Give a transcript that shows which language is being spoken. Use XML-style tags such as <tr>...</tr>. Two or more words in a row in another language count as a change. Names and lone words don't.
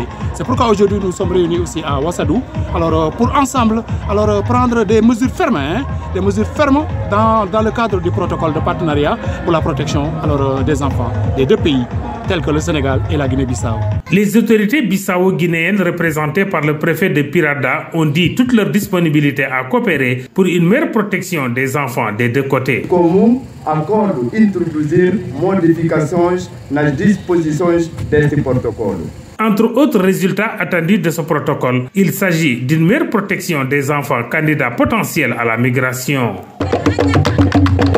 <fr>C'est pourquoi aujourd'hui nous sommes réunis aussi à Ouassadou. Alors pour ensemble, alors prendre des mesures fermes, des mesures fermes dans le cadre du protocole de partenariat pour la protection alors, des enfants des deux pays. tels que le Sénégal et la Guinée-Bissau. Les autorités bissau-guinéennes représentées par le préfet de Pirada ont dit toute leur disponibilité à coopérer pour une meilleure protection des enfants des deux côtés.</fr> <pt>Como acordo introduzir modificações nas disposições deste protocolo.</pt> <fr>Entre autres résultats attendus de ce protocole, il s'agit d'une meilleure protection des enfants candidats potentiels à la migration.</fr>